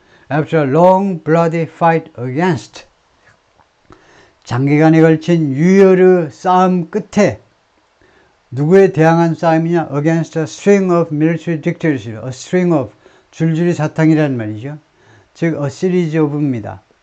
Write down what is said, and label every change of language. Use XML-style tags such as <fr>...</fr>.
<en>After a long bloody fight against</en> <ko>장기간에 걸친 유혈의 싸움 끝에 누구에 대항한 싸움이냐?</ko> <en>Against a string of military dictatorships. A string of</en> <ko>줄줄이 사탕이라는 말이죠. 즉</ko> <en>a series of</en> <ko>입니다.</ko>